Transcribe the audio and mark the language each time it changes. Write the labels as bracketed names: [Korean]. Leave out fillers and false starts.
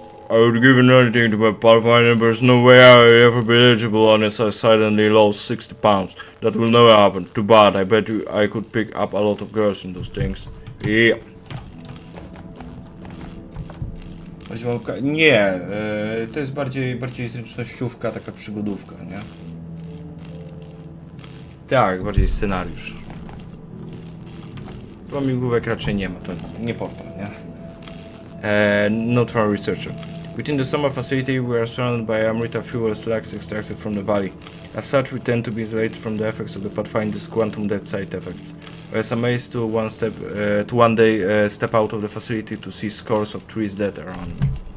[English] I would give anything to my Pathfinder, but there's no way I would ever be eligible unless I suddenly lost 60 pounds. That will never happen. Too bad. I bet you I could pick up a lot of girls in those things. Yeah. [Polish] Nie, to jest bardziej zręcznościówka, taka przygodówka, nie? Tak, bardziej scenariusz. Łamigłówek raczej nie ma, to nie portal, nie? [English] Not from a researcher. Within the summer facility, we are surrounded by Amrita fuel slugs extracted from the valley. As such, we tend to be isolated from the effects of the Pathfinder's quantum dead side effects. I was amazed to one day step out of the facility to see scores of trees dead around me.